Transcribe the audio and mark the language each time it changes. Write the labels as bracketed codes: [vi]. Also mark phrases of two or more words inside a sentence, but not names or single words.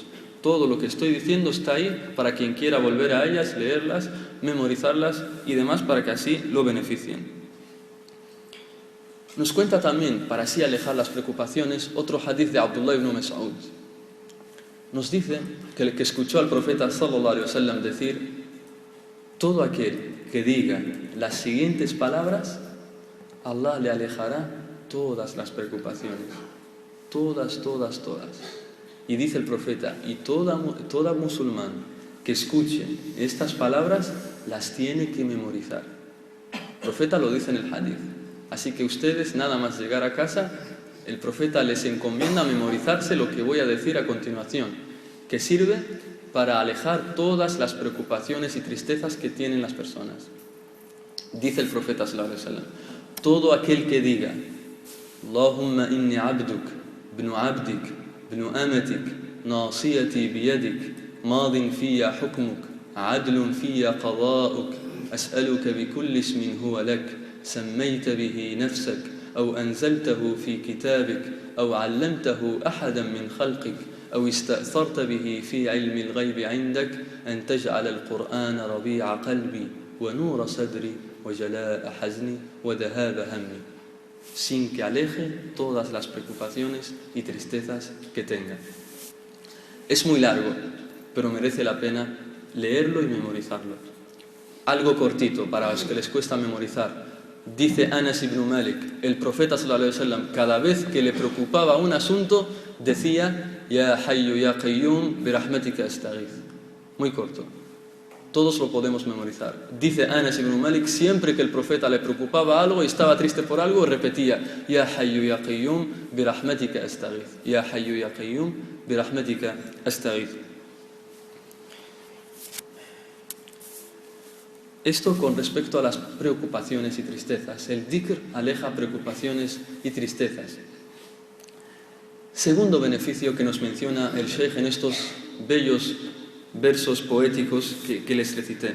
[es] Todo lo que estoy diciendo está ahí para quien quiera volver a ellas, leerlas, memorizarlas y demás para que así lo beneficien. Nos cuenta también, para así alejar las preocupaciones, otro hadith de Abdullah ibn Mas'ud. Nos dice que escuchó al profeta [ar] صلى الله عليه وسلم [es] decir: todo aquel que diga las siguientes palabras, Allah le alejará todas las preocupaciones. Todas. Y dice el profeta, y toda musulmán que escuche estas palabras las tiene que memorizar. El profeta lo dice en el hadith. Así que ustedes, nada más llegar a casa, el profeta les encomienda memorizarse lo que voy a decir a continuación, que sirve para alejar todas las preocupaciones y tristezas que tienen las personas. Dice el profeta [ar] صلى الله عليه وسلم, [es] todo aquel que diga [ar] اللهم إني عبدك ابن عبدك ابن أمتك, ناصيتي بيدك ماض في حكمك عدل في قضاؤك أسألك بكل اسم هو لك, سميت به نفسك, أو أنزلته في كتابك أو علمته أحدا من خلقك أو استأثرت به في علم الغيب عندك أن تجعل القرآن ربيع قلبي ونور صدري وجلاء حزني وذهاب همي, [es] sin que aleje todas las preocupaciones y tristezas que tenga. Es muy largo, pero merece la pena leerlo y memorizarlo. Algo cortito para los que les cuesta memorizar. Dice Anas ibn Malik, el profeta [ar] صلى الله عليه وسلم, [es] cada vez que le preocupaba un asunto, decía [ar] يا حي يا قيوم برحمتك أستغيث. [es] Muy corto. Todos lo podemos memorizar. Dice Anas ibn Malik, siempre que el profeta le preocupaba algo y estaba triste por algo, repetía [ar] يا حي يا قيوم برحمتك أستغيث. يا حي يا قيوم برحمتك أستغيث. [es] Esto con respecto a las preocupaciones y tristezas. El dhikr aleja preocupaciones y tristezas. Segundo beneficio que nos menciona el Sheikh en estos bellos versos poéticos que les recité.